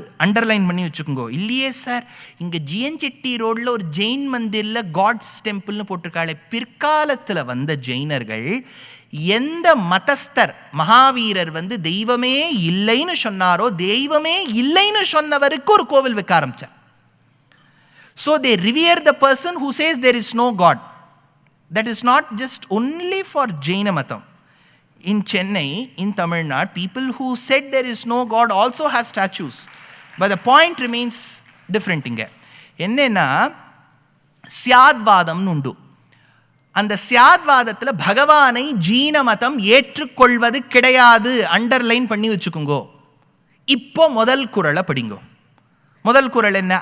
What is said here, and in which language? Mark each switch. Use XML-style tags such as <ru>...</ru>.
<ta>Underline பண்ணி வச்சுக்கோங்க. இல்லையே சார், இங்கே ஜிஎன்செட்டி ரோடில் ஒரு ஜெயின் மந்திரில் காட்ஸ் டெம்பிள்னு போட்டிருக்காளே. பிற்காலத்தில் வந்த ஜெயினர்கள் எந்த மதஸ்தர் மகாவீரர் தெய்வமே இல்லைன்னு சொன்னாரோ, தெய்வமே இல்லைன்னு சொன்னவருக்கு ஒரு கோவில் வைக்க ஆரம்பிச்சார்.</ta> <en>So they revere the person who says there is no God. That is not just only for Jaina Matam. In Chennai, in Tamil Nadu, people who said there is no God also have statues. But the point remains different inga.</en> <ta>Enna சியாத்வாதம் உண்டு. அந்த சியாத்வாதத்தில் பகவானை ஜீன மதம் ஏற்றுக்கொள்வது கிடையாது. Underline பண்ணி வச்சுக்கோங்க. இப்போ முதல் குறளை படிங்கோ. முதல் குறள் என்ன?</ta>